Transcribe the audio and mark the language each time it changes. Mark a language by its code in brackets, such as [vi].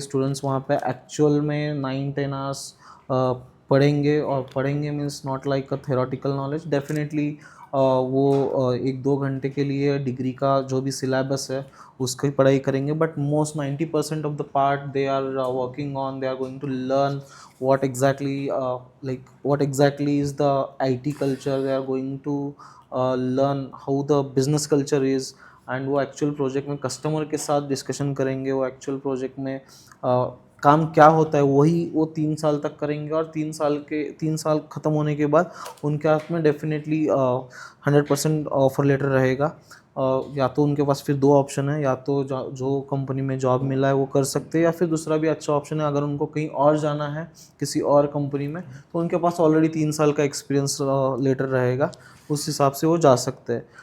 [hi] Students वहाँ पे actual में 9-10 आवर्स पढ़ेंगे, और पढ़ेंगे means [en] Not like a theoretical knowledge. [hi] Definitely वो 1-2 घंटे के लिए डिग्री का जो भी सिलेबस है उसकी पढ़ाई करेंगे, [en] But most 90% of the part they are working on, they are going to learn what exactly is the IT culture. They are going to learn how the business culture is, and [hi] वो actual project में customer के साथ discussion करेंगे. वो actual project में काम क्या होता है वही वो 3 साल तक करेंगे. और 3 साल ख़त्म होने के बाद उनके हाथ में डेफिनेटली 100% ऑफर लेटर रहेगा. या तो उनके पास फिर 2 ऑप्शन है, या तो जो कंपनी में जॉब मिला है वो कर सकते हैं, या फिर दूसरा भी अच्छा ऑप्शन है अगर उनको कहीं और जाना है किसी और कंपनी में, तो उनके पास ऑलरेडी 3 साल का एक्सपीरियंस लेटर रहेगा, उस हिसाब से वो जा सकते हैं.